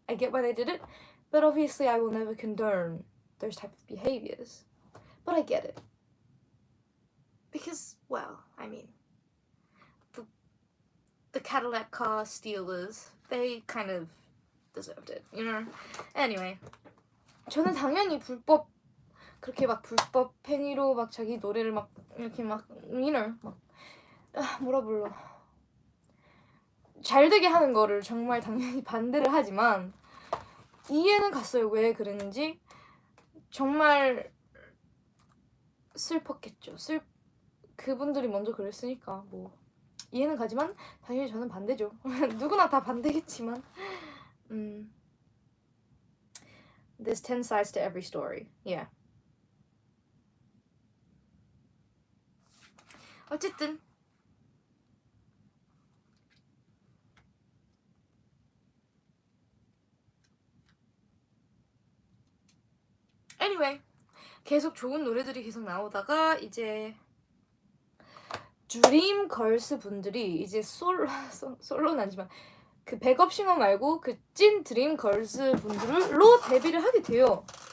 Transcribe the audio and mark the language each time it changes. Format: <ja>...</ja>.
<en>I get why they did it, but obviously I will never condone those type of behaviors. But I get it. Because, well, I mean, the Cadillac car stealers, they kind of deserved it, you know? Anyway,</en> <ko>저는 당연히 그렇게 막 불법 행위로 막 자기 노래를 막 이렇게 막,</ko> <en>you know,</en> <ko>막, 뭐라 불러. 잘 되게 하는 거를 정말 당연히 반대를 하지만, 이해는 갔어요. 왜 그랬는지. 정말 슬펐겠죠. 그분들이 먼저 그랬으니까 뭐 이해는 가지만 당연히 저는 반대죠. 누구나 다 반대겠지만</ko> <en>There's 10 sides to every story. Yeah.</en> <ko>어쨌든</ko> <en>anyway,</en> <ko>계속 좋은 노래들이 계속 나오다가 이제 드림걸스 분들이 이제 솔로는 아니지만 그 백업싱어 말고 그 찐 드림걸스 분들로 데뷔를 하게 돼요.</ko>